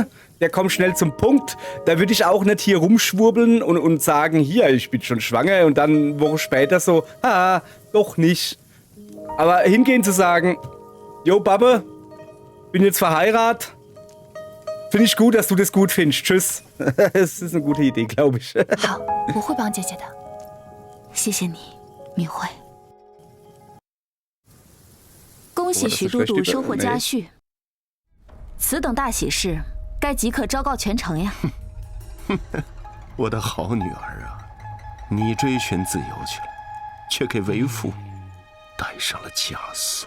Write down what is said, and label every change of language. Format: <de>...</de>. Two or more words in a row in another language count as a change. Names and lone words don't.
<de>Der kommt schnell zum Punkt. Da würde ich auch nicht hier rumschwurbeln und sagen, hier, ich bin schon schwanger und dann eine Woche später so, doch nicht. Aber hingehen zu sagen, Jo, Babbe, bin jetzt verheiratet. Finde ich gut, dass du das gut findest. Tschüss. Das ist eine gute Idee, glaube ich.</de> <zh>好，我会帮姐姐的。谢谢你，敏慧。恭喜徐都督收获嘉婿，此等大喜事，该即刻昭告全城呀！我的好女儿啊，你追寻自由去了，却给为父戴上了枷锁。</zh>